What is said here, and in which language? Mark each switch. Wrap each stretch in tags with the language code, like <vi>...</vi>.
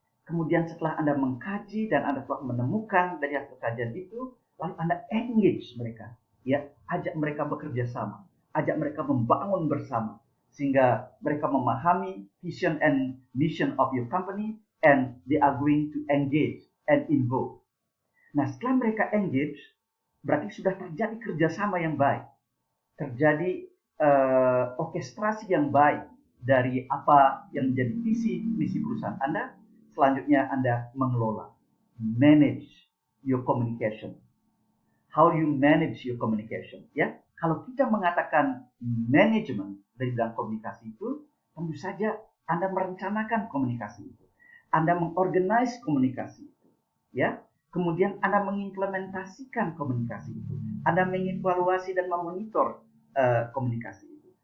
<id>Kemudian setelah Anda mengkaji dan Anda telah menemukan dari hasil kajian itu, lalu Anda engage mereka, ya, ajak mereka bekerja sama, ajak mereka membangun bersama, sehingga mereka memahami</id> <en>vision and mission of your company, and they are going to engage and involve.</en> <id>Nah, setelah mereka engage, berarti sudah terjadi kerjasama yang baik, terjadi orkestrasi yang baik dari apa yang menjadi visi misi perusahaan Anda. Selanjutnya Anda mengelola,</id> <en>manage your communication. How you manage your communication, ya?</en> <id>Kalau kita mengatakan manajemen dari bidang komunikasi itu, tentu saja Anda merencanakan komunikasi itu, Anda mengorganize komunikasi itu, ya. Kemudian Anda mengimplementasikan komunikasi itu, Anda mengevaluasi dan memonitor komunikasi itu.</id>